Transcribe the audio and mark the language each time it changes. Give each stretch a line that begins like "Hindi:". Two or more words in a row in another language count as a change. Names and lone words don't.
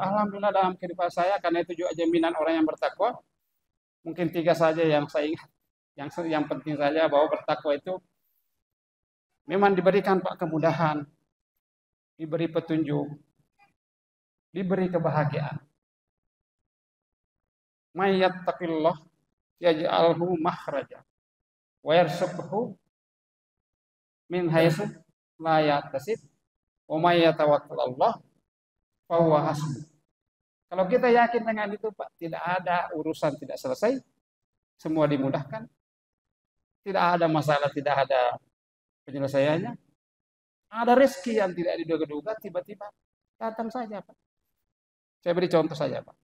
Indonesian: Alhamdulillah dalam kehidupan saya, karena itu juga jaminan orang yang bertakwa. Mungkin 3 saja yang saya ingat. Yang penting saja bahwa bertakwa itu memang diberikan, Pak, kemudahan, diberi petunjuk, diberi kebahagiaan.
Arabic: من يتق الله يجعل له مخرجا ويرزقه من حيث لا يحتسب ومن يتوكل على الله فهو حسبه.
Indonesian: Kalau kita yakin dengan itu, Pak, tidak ada urusan tidak selesai, semua dimudahkan. Tidak ada masalah, tidak ada penyelesaiannya. Ada rezeki yang tidak diduga-duga tiba-tiba datang saja, Pak. Saya beri contoh saja, Pak.